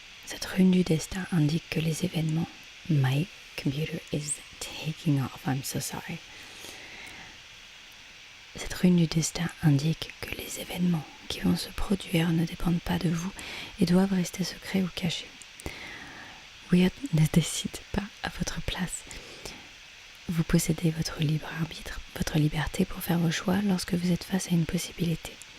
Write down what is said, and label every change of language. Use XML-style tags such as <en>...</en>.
<fr>Cette rune du destin indique que les événements...</fr> <en>My computer is taking off, I'm so sorry.</en> <fr>Cette rune du destin indique que les événements qui vont se produire ne dépendent pas de vous et doivent rester secrets ou cachés. Weird ne décide pas à votre place. Vous possédez votre libre arbitre, votre liberté pour faire vos choix lorsque vous êtes face à une possibilité.</fr>